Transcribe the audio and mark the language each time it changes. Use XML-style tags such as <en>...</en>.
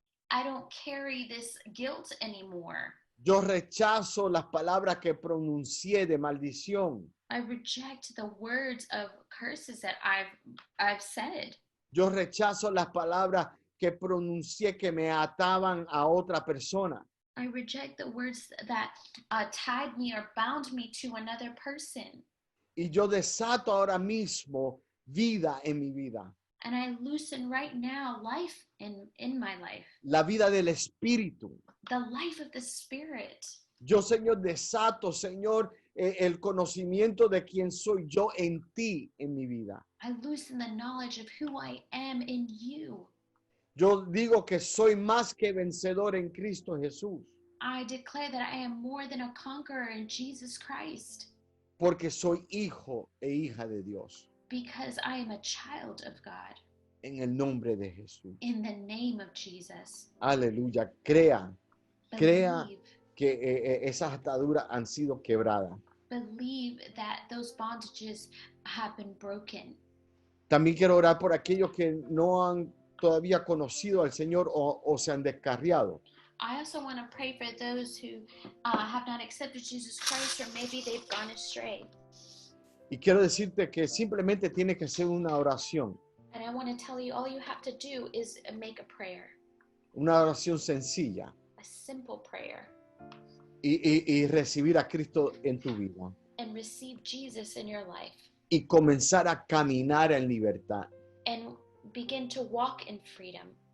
<en>I don't carry this guilt anymore.</en> <es>Yo rechazo las palabras que pronuncié de maldición.</es> <en>I reject the words of curses that I've said.</en> <es>Yo rechazo las palabras que pronuncié que me ataban a otra persona.</es> <en>I reject the words that tied me or bound me to another person.</en> <es>Y yo desato ahora mismo vida en mi vida.</es> <en>And I loosen right now life in my life.</en> <es>La vida del Espíritu.</es> <en>The life of the Spirit.</en> <es>Yo, Señor, desato, Señor, el conocimiento de quién soy yo en ti, en mi vida.</es> <en>I loosen the knowledge of who I am in you.</en> <es>Yo digo que soy más que vencedor en Cristo Jesús,</es> <en>I declare that I am more than a conqueror in Jesus Christ</en> <es>porque soy hijo e hija de Dios,</es> <en>because I am a child of God.</en> <es>en el nombre de Jesús.</es> <en>In the name of Jesus.</en> <es>Aleluya. Crea Crea.</es> <en>Believe,</en> <es>que esas ataduras han sido quebradas.</es> <en>believe that those bondages have been broken.</en> <es>También quiero orar por aquellos que no han todavía conocido al Señor o se han descarriado.</es> <en>I also want to pray for those who have not accepted Jesus Christ, or maybe they've gone astray.</en> <es>Y quiero decirte que simplemente tiene que ser una oración,</es> <en>And I want to tell you, all you have to do is make a prayer,</en> <es>una oración sencilla.</es> <en>a simple prayer.</en> <es>y recibir a Cristo en tu vida</es> <en>and receive Jesus in your life</en> <es>y comenzar a caminar en libertad.</es> <en>and begin to walk in freedom.</en>